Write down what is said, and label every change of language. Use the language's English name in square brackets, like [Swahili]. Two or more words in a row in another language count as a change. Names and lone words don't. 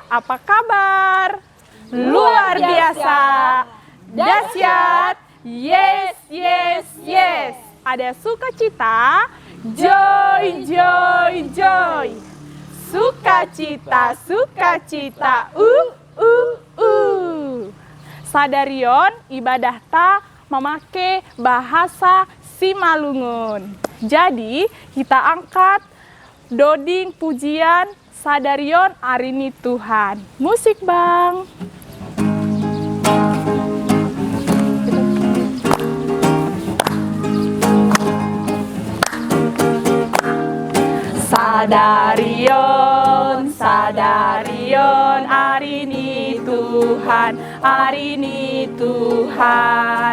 [Indonesian] apa kabar? Luar biasa, dahsyat, [English] yes, yes, yes. [Indonesian] Ada sukacita, [English] joy, joy, joy. [Indonesian] Sukacita, sukacita, Sadarion ibadah ta memakai bahasa Simalungun. Jadi kita angkat doding pujian Sadarion Arini Tuhan. Musik bang. [Batak Simalungun] Sadarion, sadarion, Arini Tuhan, Arini Tuhan.